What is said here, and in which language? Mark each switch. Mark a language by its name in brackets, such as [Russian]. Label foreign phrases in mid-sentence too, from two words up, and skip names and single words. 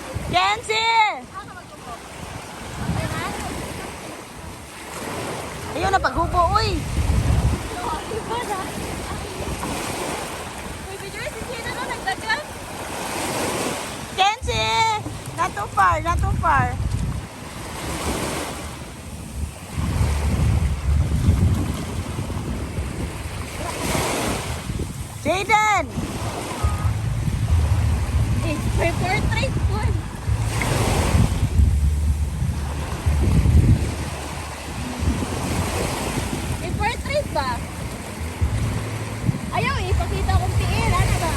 [Cebuano] Kenzie! Ayaw na paghubo, uy! Kenzie! [English] Not too far, not too far. Jaden! [Cebuano] May portrait po. May portrait ba? Ayaw ipakita kong tiil. Ano ba?